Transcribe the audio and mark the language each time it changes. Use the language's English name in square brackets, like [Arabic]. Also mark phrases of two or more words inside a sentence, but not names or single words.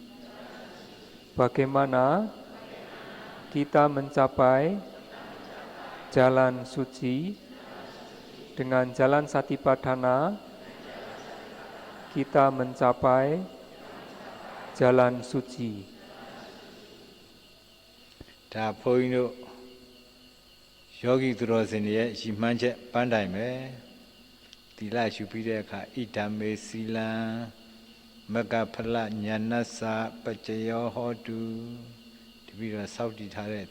[Indonesian] Bagaimana kita mencapai jalan suci dengan jalan Satipatthana, kita mencapai jalan suci. [Burmese] ဒါဘုန်းကြီးတို့ယောဂီသူတော်စင်တွေရဲ့ရည်မှန်းချက်ပန်းတိုင်ပဲသီလရှုပြီးတဲ့အခါ [Pali] ဣဒံမေစီလံမကဖလညာဏစပัจจယောဟောတု [Burmese] တပြီးတော့စောင့်တည်ထားတဲ့